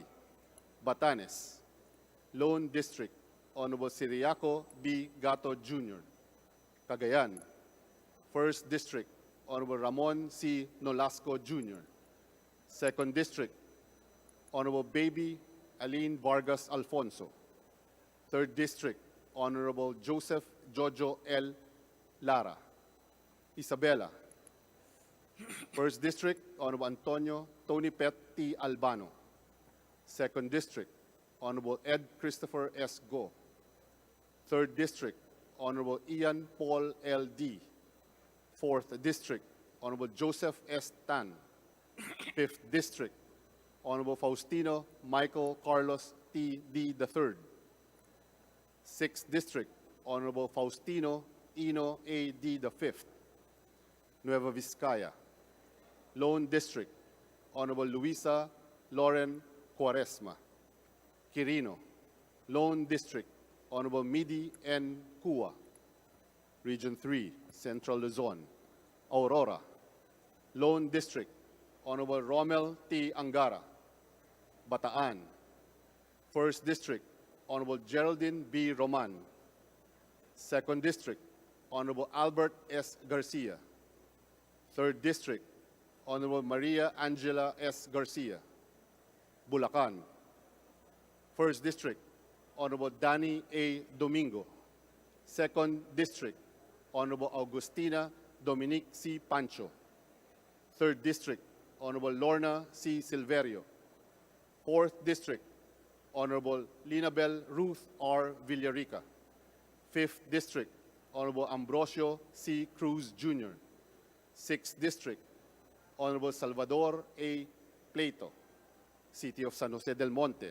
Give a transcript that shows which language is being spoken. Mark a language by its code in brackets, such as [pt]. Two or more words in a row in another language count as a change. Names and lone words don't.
[en] Batanes, Lone District, Honorable Siriaco B. Gato Jr. Cagayan, 1st District, Honorable Ramon C. Nolasco Jr. 2nd District, Honorable Baby Aline Vargas Alfonso. 3rd District, Honorable Joseph Jojo L. Lara. Isabela, 1st District, Honorable Antonio Tony Pet T. Albano. 2nd District, Honorable Ed Christopher S. Go. 3rd District, Honorable Ian Paul L. D. 4th District, Honorable Joseph S. Tan. 5th District, Honorable Faustino Michael Carlos T. D. III. 6th District, Honorable Faustino Ino A. D. V. Nueva Vizcaya. Lone District, Honorable Luisa Lauren Cuaresma. Quirino, Lone District, Honorable Midi N. Cua. Region 3, Central Luzon. Aurora, Lone District, Honorable Romel T. Angara. Bataan, 1st District, Honorable Geraldine B. Roman. 2nd District, Honorable Albert S. Garcia. 3rd District, Honorable Maria Angela S. Garcia. Bulacan, 1st District, Honorable Danny A. Domingo. 2nd District, Honorable Augustina Dominique C. Pancho. 3rd District, Honorable Lorna C. Silverio. 4th District, Honorable Linabel Ruth R. Villarica. 5th District, Honorable Ambrosio C. Cruz Jr. 6th District, Honorable Salvador A. Plato. City of San Jose del Monte.